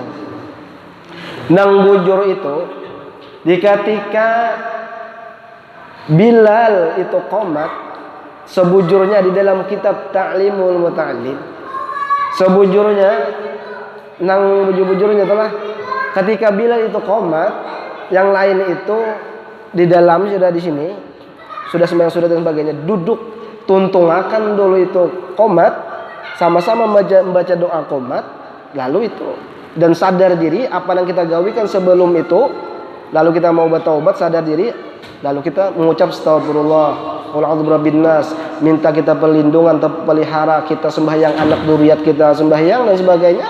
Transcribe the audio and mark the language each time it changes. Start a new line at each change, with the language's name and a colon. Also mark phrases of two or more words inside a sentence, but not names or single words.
Banjar: Nang bujur itu di ketika Bilal itu qomat sebujurnya di dalam kitab Ta'limul Muta'allim. Sebujurnya nang bujur-bujurnya telah ketika Bilal itu qomat, yang lain itu di dalam sudah di sini, sudah sembahyang sudah dan sebagainya, duduk tuntungakan dulu itu qomat, sama-sama membaca doa qomat, lalu itu dan sadar diri apa yang kita gawikan sebelum itu, lalu kita mau bertaubat sadar diri, lalu kita mengucap astagfirullah,
Arabic: وأعوذ برب الناس,
Banjar: minta kita perlindungan, pelihara kita sembahyang anak dzurriat kita sembahyang dan sebagainya.